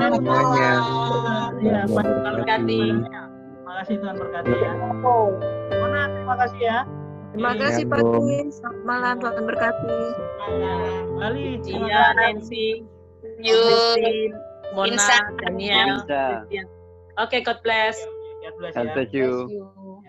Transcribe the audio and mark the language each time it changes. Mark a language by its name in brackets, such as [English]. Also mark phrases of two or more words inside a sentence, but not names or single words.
[Indonesian] Tuhan berkati. makasih Tuhan berkati ya. Mona, terima kasih ya. Terima kasih Pak Din. Selamat malam, Tuhan berkati. Bali, Iya, Nancy, Christine, Mona, Daniel. Bisa. Oke, [English] God bless. God bless God [Indonesian] ya. [English] bless you. You.